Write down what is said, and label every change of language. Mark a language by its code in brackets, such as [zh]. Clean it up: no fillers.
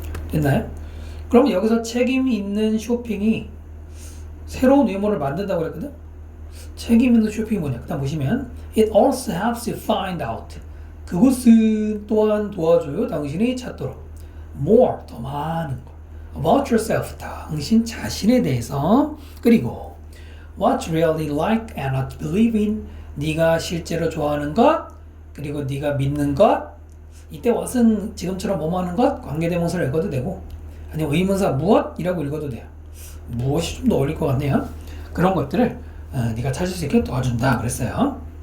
[ko] 됐나요? 그럼 여기서 책임 있는 쇼핑이 새로운 외모를 만든다고 그랬거든? 책임 있는 쇼핑이 뭐냐? 그 다음 보시면 It also helps you find out. 그것은 또한 도와줘요. 당신이 찾도록. More, 더 많은 거. About yourself, 당신 자신에 대해서. [en] 그리고 What you really like and what you believe in. [ko] 네가 실제로 좋아하는 것. 그리고 네가 믿는 것. 이때 what은 지금처럼 뭐뭐 하는 것. 관계대명사를 읽어도 되고 아니면 의문사 무엇이라고 읽어도 돼요. 무엇이 좀 더 어울릴 것 같네요. 그런 것들을 네가 찾을 수 있게 도와준다 그랬어요.